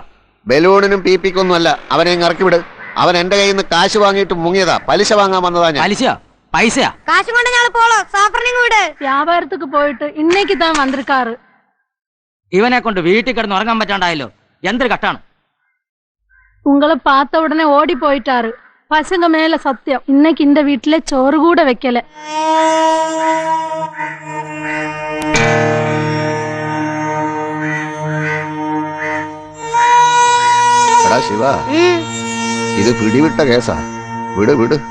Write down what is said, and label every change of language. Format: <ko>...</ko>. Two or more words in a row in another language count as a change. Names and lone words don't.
<ml>ബലൂണിനും പീപ്പിക്കൊന്നും അല്ല. അവനെ ഇറക്കി വിട്. അവൻ എന്റെ കയ്യിൽ നിന്ന് കാശ് വാങ്ങിയിട്ട് മുങ്ങിയതാ. പലിശ വാങ്ങാൻ വന്നതാ ഞാൻ. പലിശയോ പൈസയാ? കാശും കൊണ്ട് ഞങ്ങൾ പോളോ. സാഫറിനെ വിട്.</ml> <ta>வியாபாரத்துக்கு போயிட்டு இன்னைக்கு தான் வந்திருக்காரு.</ta> <ml>ഇവനെ കൊണ്ട് വീട്ടിൽ കിടന്ന് ഉറങ്ങാൻ പറ്റാണ്ടായല്ലോ. എന്തൊരു കട്ടാണ്.</ml> <ta>உங்களை பார்த்த உடனே ஓடி போயிட்டாரு. பசங்க மேல சத்தியம் இன்னைக்கு இந்த வீட்டுல சோறு கூட வைக்கல.</ta> <ml>എടാ ശിവ, ഇത് പിടിവിട്ട കേസാ. വിട് വിട്.</ml>